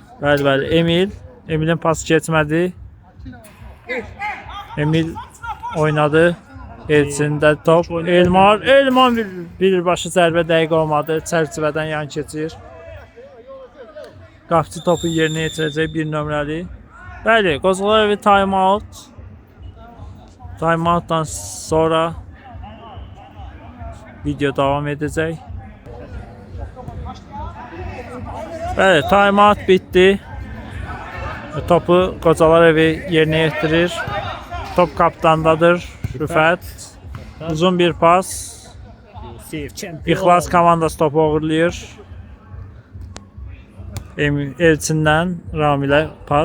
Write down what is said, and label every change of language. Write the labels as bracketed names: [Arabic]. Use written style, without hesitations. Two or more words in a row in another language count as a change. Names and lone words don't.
[Azerbaijani] Bəli, bəli. Emilin pası keçmədi. Emil oynadı. Elçində top. Elman birbaşa zərbə dəqiq olmadı. Çərçivədən yan keçir. Qapçı topu yerinə yetirəcək 1 nömrəli. Bəli, Qocalar evi time-out. Time-outdan sonra video davam edəcək. Bəli, time-out bitdi. Topu Qocalar evi yerinə yetirir. Top kapitandadır. Rüfət. Uzun bir pas. Save çempion. İxlas komandası topu uğurlayır. Elçindən Ramilə pas.